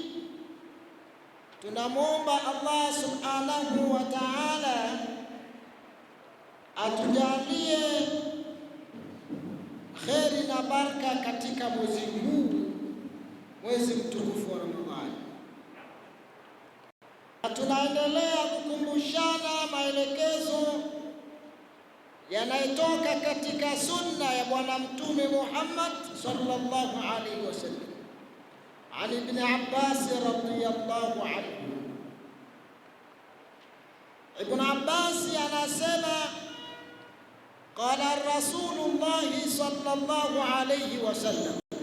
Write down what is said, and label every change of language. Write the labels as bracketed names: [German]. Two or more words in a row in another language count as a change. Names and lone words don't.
[Swahili] Tunamwomba Allah [Arabic] سبحانه وتعالى [Swahili] atujalie kheri na baraka katika mwezi huu, mwezi mtukufu wa Ramadhani. Tunaendelea kukumbushana maelekezo yanayotoka katika sunna ya Bwana Mtume Muhammad [Arabic] صلى الله عليه وسلم. عن ابن عباس رضي الله عنه. ابن عباس anasema قال رسول الله صلى الله عليه وسلم